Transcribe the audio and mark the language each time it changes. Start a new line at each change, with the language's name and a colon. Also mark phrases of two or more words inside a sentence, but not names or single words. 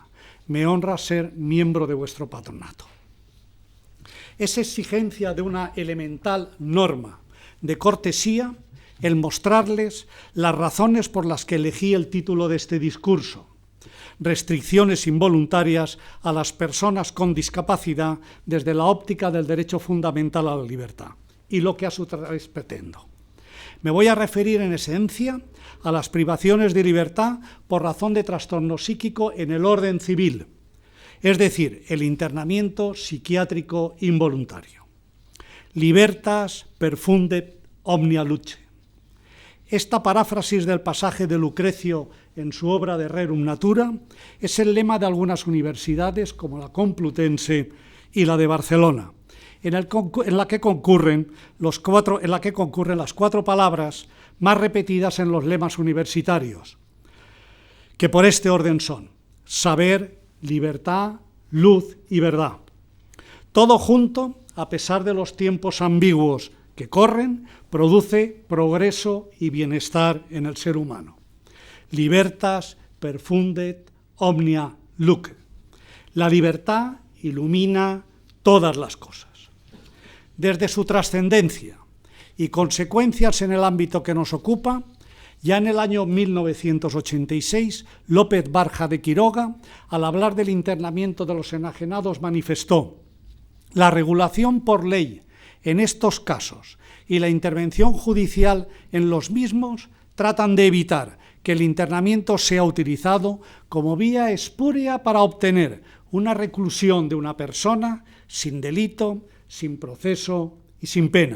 Spanish: Me honra ser miembro de vuestro patronato. Es exigencia de una elemental norma de cortesía el mostrarles las razones por las que elegí el título de este discurso: restricciones involuntarias a las personas con discapacidad desde la óptica del derecho fundamental a la libertad, y lo que a su través pretendo. Me voy a referir en esencia a las privaciones de libertad por razón de trastorno psíquico en el orden civil, es decir, el internamiento psiquiátrico involuntario.
Latin: Libertas perfundet omnia luce.
Spanish: Esta paráfrasis del pasaje de Lucrecio en su obra de Rerum Natura es el lema de algunas universidades como la Complutense y la de Barcelona, en la que concurren las 4 palabras más repetidas en los lemas universitarios, que por este orden son saber, libertad, luz y verdad. Todo junto, a pesar de los tiempos ambiguos que corren, produce progreso y bienestar en el ser humano.
Latin: Libertas perfundet omnia luce.
Spanish: La libertad ilumina todas las cosas. Desde su trascendencia y consecuencias en el ámbito que nos ocupa, ya en el año 1986, López Barja de Quiroga, al hablar del internamiento de los enajenados, manifestó: la regulación por ley en estos casos y la intervención judicial en los mismos tratan de evitar que el internamiento sea utilizado como vía espúrea para obtener una reclusión de una persona sin delito, sin proceso y sin pena.